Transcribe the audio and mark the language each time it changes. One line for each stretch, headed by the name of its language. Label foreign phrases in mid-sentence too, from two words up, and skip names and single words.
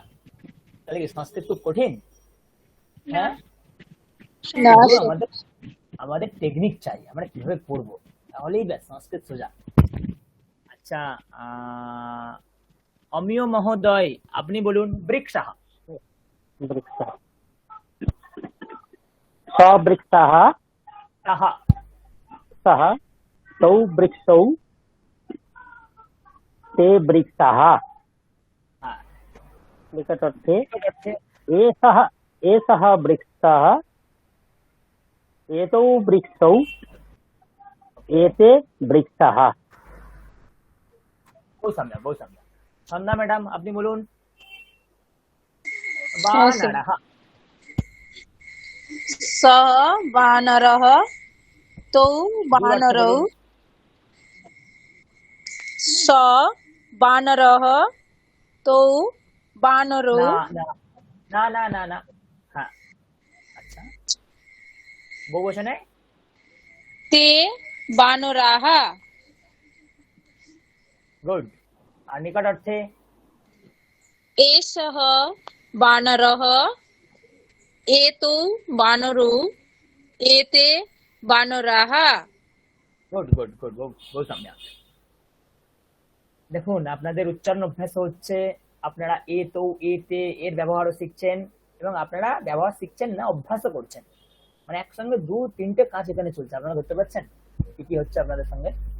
Bangla: তাহলে কি সংস্কৃত খুব কঠিন? হ্যাঁ, শুধু আমাদের টেকনিক চাই, আমরা কিভাবে পড়বো, তাহলেই ব্যাস সংস্কৃত সোজা। আচ্ছা, অমিয় মহোদয় আপনি বলুন বৃক্ষাহ।
Sanskrit: वृक्षः सवृक्षाः सः सः तौ वृक्षौ ते वृक्षाः हाँ, निकटवर्ते निकट अर्थे एषः वृक्षः एतौ वृक्षौ एते वृक्षाः बहुत सम्यक बहुत सम्यक।
Bangla: সন্ধ্যা ম্যাডাম আপনি বলুন বানরः।
Sanskrit: सः वानरः तौ वानरौ स वानरः तौ वानरौ
Bangla: না না না না না না, হ্যাঁ আচ্ছা, বহুবচনে
Sanskrit: ते वानराः
Bangla: গুড। আর নিকট অর্থে
Sanskrit: एषः वानरः एतौ वानरौ एते वानराः
Bangla: গুড গুড গুড,
Sanskrit: बहु सम्यक।
Bangla: দেখুন আপনাদের উচ্চারণ অভ্যাস হচ্ছে, আপনারা এ তো এতে এর ব্যবহারও শিখছেন এবং আপনারা ব্যবহার শিখছেন না, অভ্যাসও করছেন। মানে একসঙ্গে দু তিনটে কাজ এখানে চলছে, আপনারা ধরতে পারছেন কি কি হচ্ছে আপনাদের সঙ্গে।